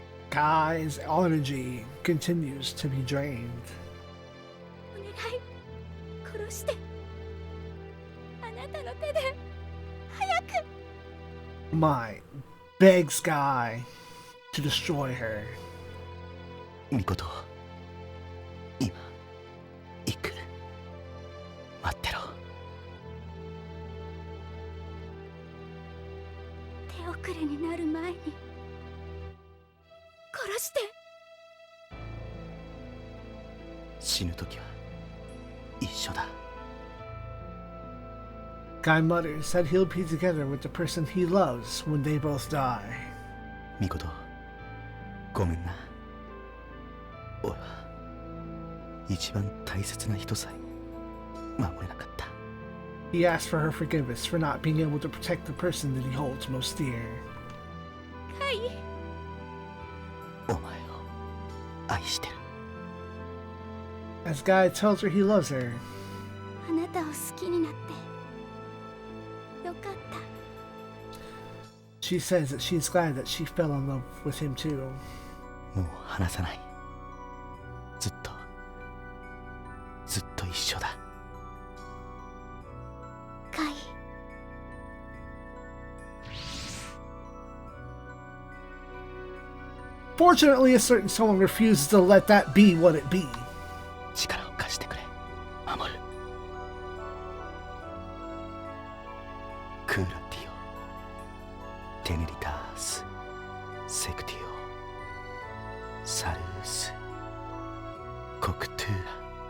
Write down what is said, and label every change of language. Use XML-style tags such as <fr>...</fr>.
<en>Kai's energy continues to be drained.</en> <ja>お願い殺してあなたの手で早く</ja> <en>Might begs Guy to destroy her.</en> <ja>ミコト、今行く。待ってろ。手遅れになる前に殺して。死ぬ時は一緒だ。</ja> <en>Guy mutters that he'll be together with the person he loves when they both die.</en> <ja>ミコト、ごめんな。俺は一番大切な人さえ守れなかった。</ja> <en>He asks for her forgiveness for not being able to protect the person that he holds most dear.</en> <ja>カイ、お前を愛してる。</ja> <en>As Guy tells her he loves her,</en> <ja>あなたを好きになってよかった。</ja> <en>she says that she's glad that she fell in love with him too.</en> <ja>もう離さない。ずっと一緒だ。</ja> <en>Unfortunately, a certain someone refuses to let that be what it be.</en> <ja>力を貸してくれ守るクーラティオテネリタースセクティオサルースコクトゥーラ</ja>